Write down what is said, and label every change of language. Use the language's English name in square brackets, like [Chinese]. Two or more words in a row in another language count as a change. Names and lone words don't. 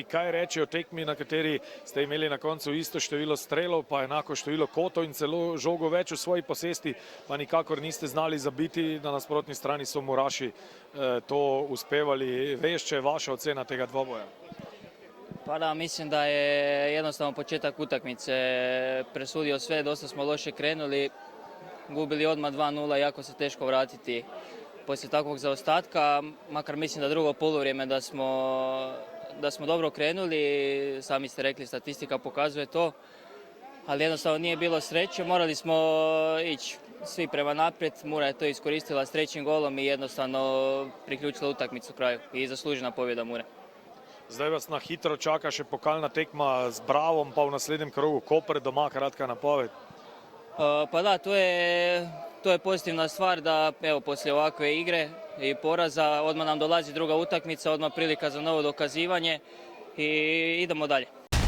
[Slovenian] Kaj reče o tekmi, na kateri ste imeli na koncu isto število strelov, pa enako število kotov in celo žogo več v svoji posesti, pa nikakor niste znali zabiti, na nasprotni strani so Muraši to uspevali. Veš, če je vaša ocena tega dvoboja? [Croatian] Pa da, mislim da je jednostavno početak utakmice presudio sve, dosta smo loše krenuli, gubili odmah 2:0, jako se teško vratiti poslije takvog zaostatka, makar mislim da drugo poluvrijeme da smo dobro krenuli, sami ste rekli, statistika pokazuje to, ali jednostavno nije bilo sreće, morali smo ići svi prema naprijed, Mura je to iskoristila s 3. golom i jednostavno priključila utakmicu kraju i zaslužena pobjeda Mure. [Slovenian] Zdaj vas na hitro čaka še pokalna tekma z Bravom, pa v naslednjem krogu Koper doma, kratka napoved. [Croatian] Pa da, to je pozitivna stvar da evo poslije ovakve igre i poraza odmah nam dolazi druga utakmica, odmah prilika za novo dokazivanje i idemo dalje.